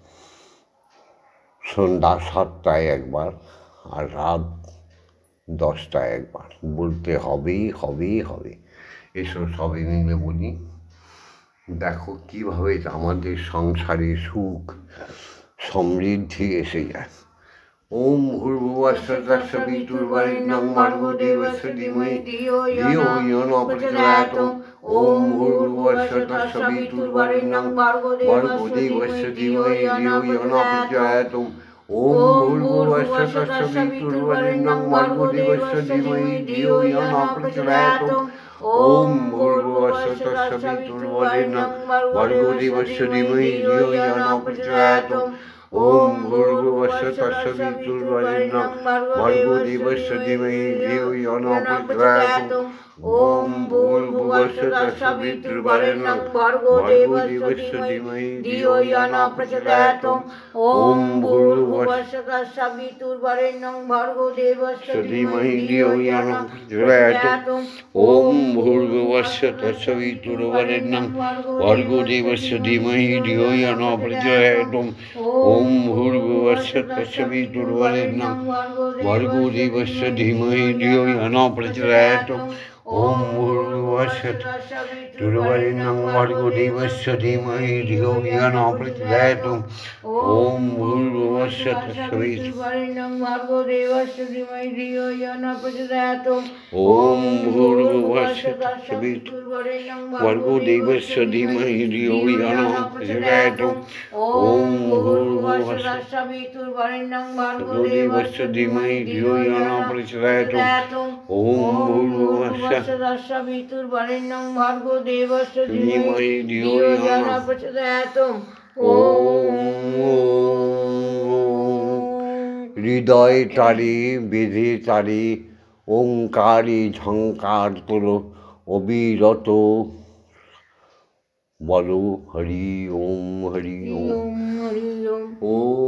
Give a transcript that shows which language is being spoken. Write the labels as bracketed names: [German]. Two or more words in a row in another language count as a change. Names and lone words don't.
[Bangla] সন্ধ্যা 7টায় একবার আর রাত 10টায় একবার বলতে হবেই হবেই হবে। এসো সবাই মিলে বলি। দেখো কীভাবে আমাদের সংসারে সুখ সমৃদ্ধি এসে যায়। [Sanskrit] ওম ভূর্ভুবস্সঃ তৎসবিতুর্বরেণ্যং ভর্গো দেবস্য ধীমহি ধিয়ো ইয়ো ন প্রচোদয়াৎ। ওম ভূর্ভুবস্সঃ তৎসবিতুর্বরেণ্যং ভর্গো দেবস্য ধীমহি ধিয়ো ইয়ো ন প্রচোদয়াৎ। ওম ভূর্ভুবস্সঃ তৎসবিতুর্বরেণ্যং ভর্গো দেবস্য ধীমহি ধিয়ো ইয়ো ন প্রচোদয়াৎ। ওম ভূর্ভুবস্সঃ তৎসবিতুর্বরেণ্যং ভর্গো দেবস্য ধীমহি ধিয়ো ইয়ো ন প্রচোদয়াৎ। ওম ভূর্ভুবস্সঃ তৎসবিতুর্বরেণ্যং ভর্গো দেবস্য ধীমহি ধিয়ো ইয়ো ন প্রচোদয়াৎ। ওম ভূর্ভুবস্সঃ তৎসবিতুর্বরেণ্যং ভর্গো দেবস্য ধীমহি ধিয়ো ইয়ো ন প্রচোদয়াৎ। ওম ভূর্ভুবস্সঃ তৎসবিতুর্বরেণ্যং ভর্গো দেবস্য ধীমহি ধিয়ো ইয়ো ন প্রচোদয়াৎ। ওম ভূর্ভুবস্সঃ তৎসবিতুর্বরেণ্যং ভর্গো দেবস্য ধীমহি ধিয়ো ইয়ো ন প্রচোদয়াৎ। ওম ভূর্ভুবস্সঃ তৎসবিতুর্বরেণ্যং ভর্গো দেবস্য ধীমহি ধিয়ো ইয়ো ন প্রচোদয়াৎ। ওম ভূর্ভুবস্সঃ তৎসবিতুর্বরেণ্যং ভর্গো দেবস্য ধীমহি ধিয়ো ইয়ো ন প্রচোদয়াৎ। ওম ভূর্ভুবস্সঃ তৎসবিতুর্বরেণ্যং ভর্গো দেবস্য ধীমহি ধিয়ো ইয়ো ন প্রচোদয়াৎ। ওম ভূর্ভুবস্সঃ তৎসবিতুর্বরেণ্যং ভর্গো দেবস্য ধীমহি ধিয়ো ইয়ো ন প্রচোদয়াৎ। ওম ভূর্ভুবস্সঃ তৎসবিতুর্বরেণ্যং ভর্গো দেবস্য ধীমহি ধিয়ো ইয়ো ন প্রচোদয়াৎ। ওম ভূর্ভুবস্সঃ তৎসবিতুর্বরেণ্যং ভর্গো দেবস্য ধীমহি ধিয়ো ইয়ো ন প্রচোদয়াৎ। [Bangla] ওম হৃদয় তারে বেঁধে তারে ওঙ্কারে ঝঙ্কার তোলো অবিরত বলো [Sanskrit] হরি ওম হরি ওম।